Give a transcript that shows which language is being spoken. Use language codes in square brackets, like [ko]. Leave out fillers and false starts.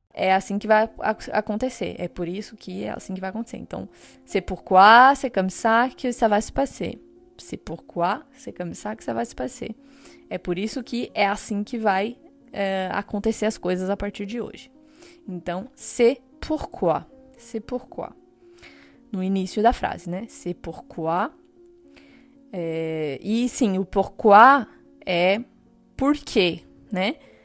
[pt] É assim que vai acontecer. É por isso que é assim que vai acontecer. [fr] Então, c'est pourquoi, c'est comme ça que ça va se passer. C'est pourquoi, c'est comme ça que ça va se passer. [pt] É por isso que é assim que vai acontecer as coisas a partir de hoje. Então, [fr] c'est pourquoi. C'est pourquoi. [pt] No início da frase, né? [fr] C'est pourquoi. [pt] E sim, o pourquoi é por quê, né?